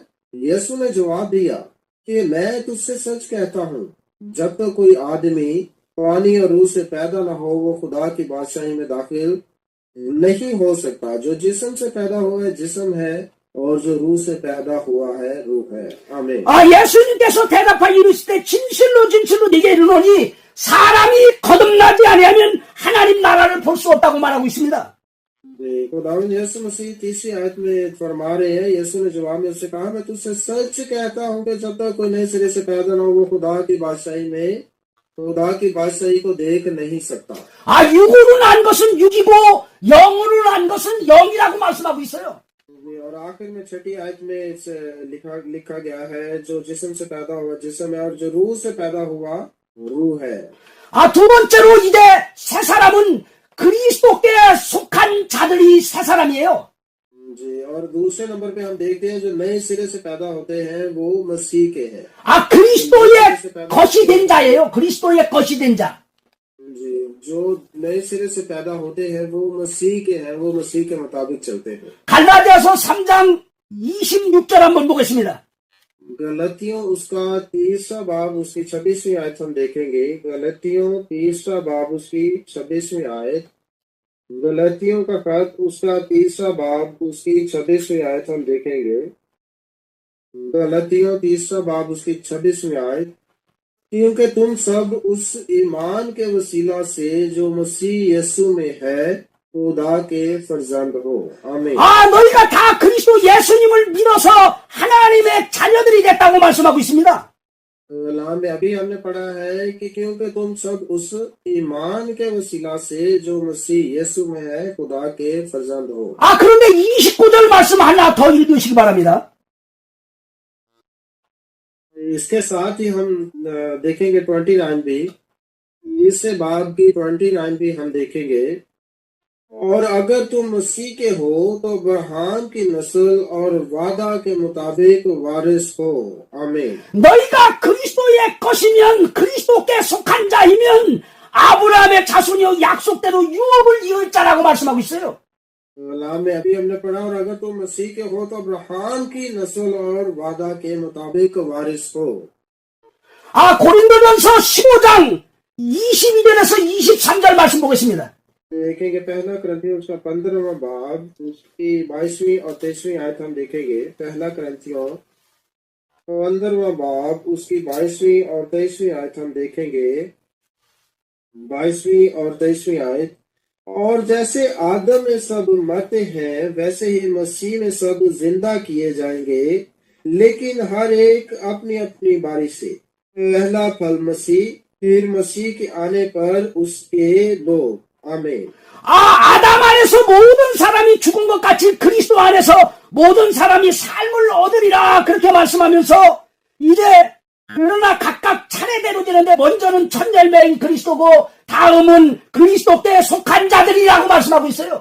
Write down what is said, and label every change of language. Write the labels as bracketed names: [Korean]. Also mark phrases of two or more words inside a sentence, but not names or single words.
[Urdu] یسوع نے جواب دیا کہ میں تجھ سے سچ کہتا ہوں، جب تک کوئی آدمی پانی اور روح سے پیدا نہ ہو وہ خدا کی بادشاہی میں داخل نہیں ہو سکتا. جو جسم سے پیدا ہوا ہے جسم ہے، اور جو روح سے پیدا ہوا ہے روح ہے. आमीन। [Korean] 예수님께서 대답하여 이르시되 진실로 진실로 네게 이르노니 사람이 거듭나지 아니하면 하나님 나라를 볼 수 없다고 말하고 있습니다. [Urdu] خداوند یسوع مسیح 30ویں آیت میں فرما رہے ہیں. یسوع نے جواب میں اس سے کہا، میں تجھ سے سچ کہتا ہوں کہ جب تک کوئی نئے سرے سے پیدا نہ ہو وہ خدا کی بادشاہی کو دیکھ نہیں سکتا. [Korean] 육으로 난 것은 육이고 영으로 난 것은 영이라고 말씀하고 있어요. [Urdu] اور آخر میں چھٹی آیت میں لکھا گیا ہے، جو جسم سے پیدا ہوا جسم ہے، اور جو روح سے پیدا ہوا روح ہے. [Korean] 두 번째로 이제 새 사람은 그리스도께 속한 자들이 새 사람이에요. [Urdu] جی، اور دوسرے نمبر پہ ہم دیکھتے ہیں جو نئے سرے سے پیدا ہوتے ہیں وہ مسیح کے ہیں. [Korean] 그리스도의 것이 된 자예요. 그리스도의 것이 된 자. [Urdu] جی، جو نئے سرے سے پیدا ہوتے ہیں وہ مسیح کے ہیں، وہ مسیح کے مطابق چلتے ہیں. [Korean] 갈라디아서 3장 26절 한번 보겠습니다. [Urdu] گلتیوں اس کا تیسرا باب اس کی 26ویں آیت ہم دیکھیں گے. گلتیوں تیسرا باب اس کی 26ویں آیت. گلتیوں کا خط اس کا تیسرا باب اس کی 26ویں آیت ہم دیکھیں گے. گلتیوں تیسرا باب اس کی 26ویں آیت. کیونکہ تم سب اس ایمان کے وسیلہ سے جو مسیح یسوع میں ہے خدا کے فرزند ہو. आमीन। [Korean] 너희가 다 그리스도 예수님을 믿어서 하나님의 자녀들이 됐다고 말씀하고 있습니다. [Urdu] کلام میں ابھی ہم نے پڑھا ہے کہ کیونکہ تم سب اس ایمان کے وسیلہ سے جو مسیح یسوع میں ہے خدا کے فرزند ہو. [Korean] 그런데 29절 말씀 하나 더 읽으시기 바랍니다. [Urdu] اس کے ساتھ ہی ہم دیکھیں گے 29 بھی. اس سے بعد کی 29 بھی ہم دیکھیں گے. اور اگر تم مسیح کے ہو تو ابراہام کی نسل اور وعدہ کے مطابق وارث ہو. आमीन। [Korean] 너희가 그리스도의 것이면 그리스도께 속한 자이면 아브라함의 자손이요 약속대로 유업을 이을 자라고 말씀하고 있어요. [Urdu] کلام میں ابھی ہم نے پڑھا، اور اگر تم مسیح کے ہو تو ابراہام کی نسل اور وعدہ کے مطابق وارث ہو. [Korean] 고린도전서 15장 22절에서 23절 말씀 보겠습니다. [Urdu] دیکھیں گے پہلا کرنتھیوں اس کا 15واں باب اس کی 22ویں اور 23ویں آیت ہم دیکھیں گے. پہلا کرنتھیوں 15واں باب اس کی 22ویں اور 23ویں آیت ہم دیکھیں گے. 22ویں اور 23ویں آیت. اور جیسے آدم میں سب مرتے ہیں ویسے ہی مسیح میں سب زندہ کیے جائیں گے، لیکن ہر ایک اپنی اپنی باری سے. پہلا پھل مسیح، پھر مسیح کے آنے پر اس کے لوگ. [Korean] 아멘. 아담 안에서 모든 사람이 죽은 것 같이 그리스도 안에서 모든 사람이 삶을 얻으리라 그렇게 말씀하면서 이제 그러나 각각 차례대로 되는데 먼저는 첫 열매인 그리스도고 다음은 그리스도께 속한 자들이라고 말씀하고 있어요.